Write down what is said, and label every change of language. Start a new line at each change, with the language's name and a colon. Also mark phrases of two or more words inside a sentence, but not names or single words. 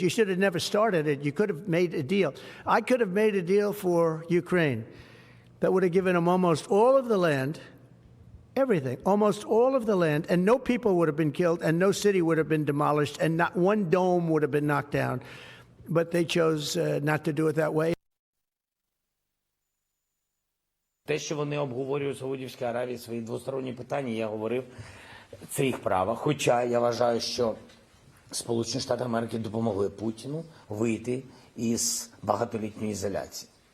English: You should have never started it. You could have made a deal. I could have made a deal for Ukraine that would have given them almost all of the land, everything, almost all of the land, and no people would have been killed, and no city would have been demolished, and not one dome would have been knocked down. But they chose not to do it that way.
Ukrainian: Те, що вони обговорюють в Саудівській Аравії свої двосторонні питання, я говорив, це їх право. Хоча я вважаю, що Сполучені Штати Америки допомогли Путіну вийти із багатолітньої ізоляції.